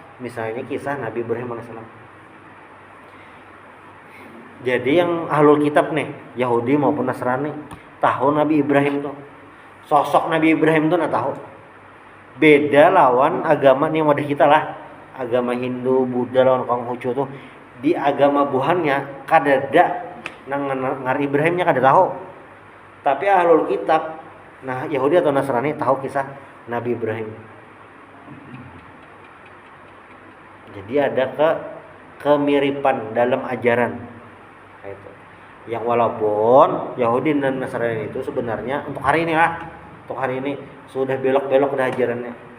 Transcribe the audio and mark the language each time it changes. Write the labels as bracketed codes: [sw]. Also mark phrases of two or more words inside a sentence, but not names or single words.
[id] Misalnya kisah Nabi Ibrahim alaihissalam. Jadi yang [ar] ahlul kitab [id] nih, Yahudi maupun Nasrani, tahu Nabi Ibrahim tuh. Sosok Nabi Ibrahim tuh tahu. Beda lawan agama nih yang ada kita lah. Agama Hindu, Buddha lawan Konghucu tuh. [bjn] Di agama buhannya kadada ngar Ibrahimnya kada tahu. [id] Tapi [ar] ahlul kitab, [id] nah Yahudi atau Nasrani tahu kisah Nabi Ibrahim. Jadi ada kemiripan dalam ajaran. Itu. Yang walaupun Yahudi dan Nasrani itu sebenarnya untuk hari ini sudah belok-belok dah ajarannya.